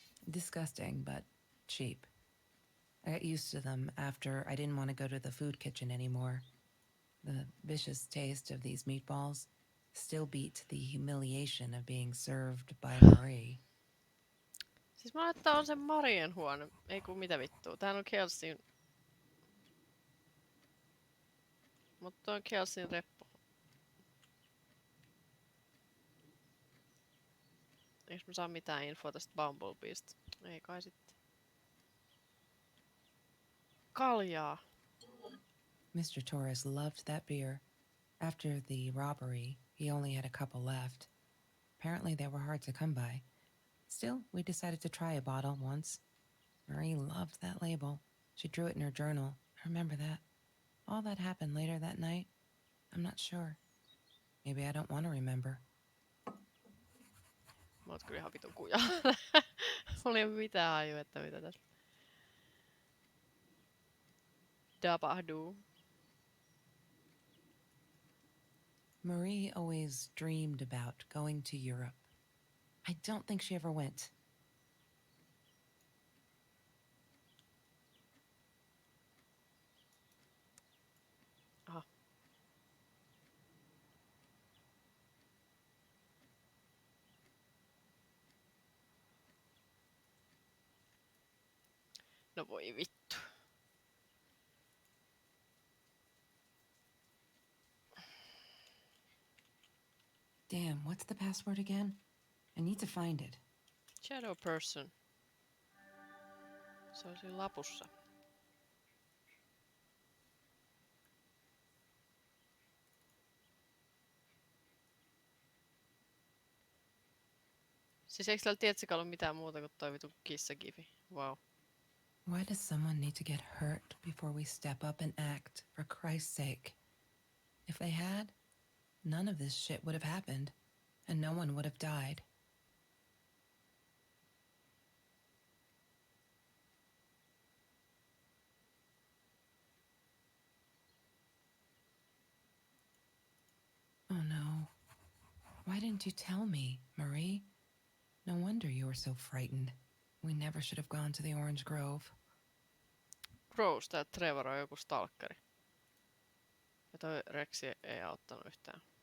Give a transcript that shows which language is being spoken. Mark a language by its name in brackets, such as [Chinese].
[English] Disgusting, but cheap. I got used to them after I didn't want to go to the food kitchen anymore. The vicious taste of these meatballs still beat the humiliation of being served by Marie. [Finnish] Siis mä ajattelin, että tää on se Marien huone. Ei kun mitä vittua. Täällä on Kelsin. Mutta on Kelsin reppu. Eiks mä saa mitään infoa tästä Bumblebeesta? Ei kai sitten. Kaljaa. [English] Mr. Torres loved that beer. After the robbery, he only had a couple left. Apparently, they were hard to come by. Still, we decided to try a bottle once. Marie loved that label. She drew it in her journal. I remember that. All that happened later that night, I'm not sure. Maybe I don't want to remember. [Finnish] Mä oot kyllä ihan vitun kuja. Mulla ei oo mitään haju, että mitä tässä tapahtuu. [English] Marie always dreamed about going to Europe. I don't think she ever went. Aha. [Finnish] No voi vittu. [English] Damn, what's the password again? I need to find it. Shadow person. [Finnish] Se on siinä lapussa. Siis eikö täällä tietsikään ollut mitään muuta kuin toi vitun kissagifi? [English] Wow. Why does someone need to get hurt before we step up and act, for Christ's sake? If they had, none of this shit would have happened, and no one would have died. Oh no. Why didn't you tell me, Marie? No wonder you were so frightened. We never should have gone to the Orange Grove. Gross, [Finnish] tää Trevor on joku stalkeri. Ja toi Rexi ei auttanut yhtään.